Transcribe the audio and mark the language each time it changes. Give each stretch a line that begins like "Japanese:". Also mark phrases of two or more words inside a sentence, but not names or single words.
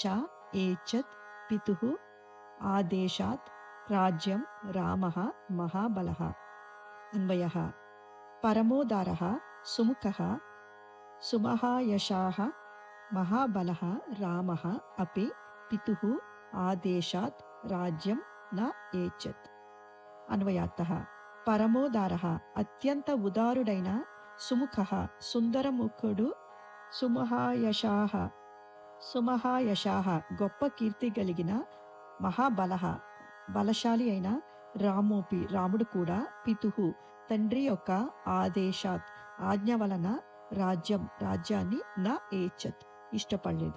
Sanskrit: एच्छत् पितुः आदेशात् राज्यं रामः महाबलः अन्वयः परमोदारः सुमुखः सुमहायशाः महाबलः रामः अपि पितुः आदेशात् राज्यं न ఏచ్చత్ అన్వయార్థः పరమోదారः
Telugu: అత్యంత ఉదారుడైన
Sanskrit: సుముఖः సుందరముఖుడు
Telugu: సుమహాయశాः గొప్ప కీర్తి కలిగిన మహాబలః బలశాలి అయిన రామోపి రాముడు కూడా పితుహు తండ్రి యొక్క ఆదేశాత్ ఆజ్ఞ వలన రాజ్యాన్ని నా ఏచ్చత్ ఇష్టపడలేదు.